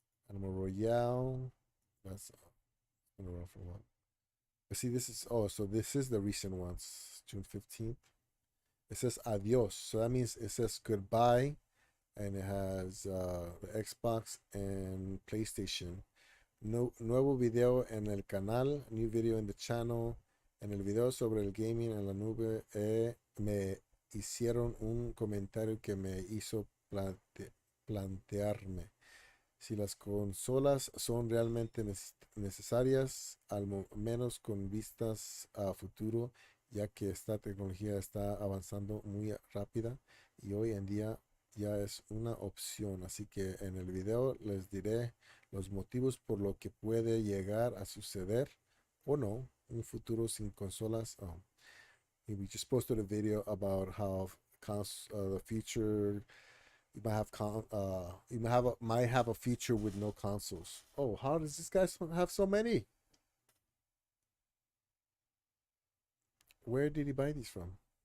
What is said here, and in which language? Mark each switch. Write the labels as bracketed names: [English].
[English] Animal Royale. That's been around for a while. But see, so this is the recent ones, June 15th. It says adios, so that means it says goodbye, and it has the Xbox and PlayStation. [Spanish] Nuevo video en el canal, [English] new video in the channel. [Spanish] En el video sobre el gaming en la nube me hicieron un comentario que me hizo plantearme si las consolas son realmente necesarias, al menos con vistas a futuro, ya que esta tecnología está avanzando muy rápida y hoy en día ya es una opción. Así que en el video les diré los motivos por lo que puede llegar a suceder o no un futuro sin consolas. [English] We just posted a video about how the future you might have a future with no consoles. Oh, how does this guy have so many? Where did he buy these from?